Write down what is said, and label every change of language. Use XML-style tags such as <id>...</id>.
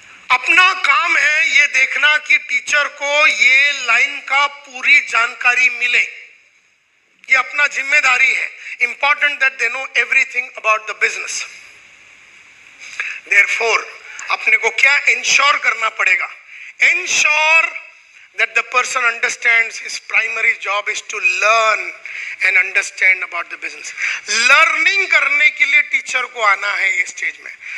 <hi>अपना काम है ये देखना कि टीचर को ये लाइन का पूरी जानकारी मिले, ये अपना जिम्मेदारी है।</hi> <en>Important that they know everything about the business. Therefore</en> <hi>अपने को क्या इंश्योर करना पड़ेगा?</hi> <en>Ensure that the person understands his primary job is to learn and understand about the business.</en> <hi>Learning करने के लिए टीचर को आना है ये स्टेज में।</hi>